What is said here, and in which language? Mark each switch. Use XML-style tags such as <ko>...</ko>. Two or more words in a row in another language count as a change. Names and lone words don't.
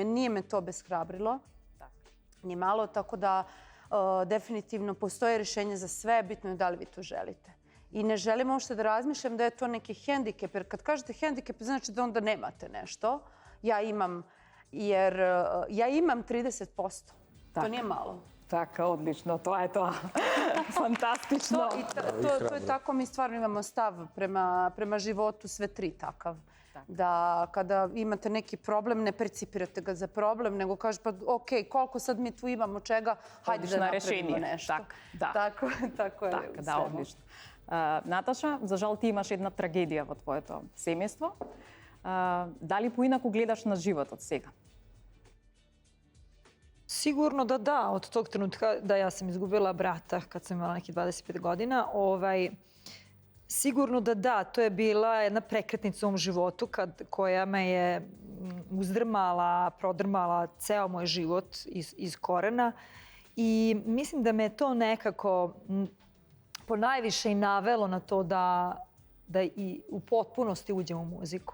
<sr>Nije me to beshrabrilo, ni malo, tako da definitivno postoje rešenje za sve, bitno je da li vi to želite. I ne želim uopšte da razmišljam da je to neki hendikep, jer kad kažete hendikep, znači da onda nemate nešto. Ja imam 30%. To nije malo.</sr> <mk>Така, одлично, тоа е тоа. Фантастично.</mk> <sr>To je tako, mi stvarno imamo stav prema životu, sve tri takav. Da kada imate neki problem, ne percipirate ga za problem, nego kažete pa ok, koliko sad mi tu imamo čega, hajde da napravimo nešto. Tako je.</sr> <mk>Така, да, одлично. Наташа, за жал ти имаш една трагедија во твоето семејство. Дали поинаку гледаш на животот сега?</mk> <sr>Sigurno da da, od tog trenutka da ja sam izgubila brata kad sam imala nekih 25 godina, sigurno da da, to je bila jedna prekretnica u mom životu koja me je uzdrmala, prodrmala ceo moj život iz korena i mislim da me to nekako ponajviše i navelo na to da i u potpunosti uđem u muziku.</sr>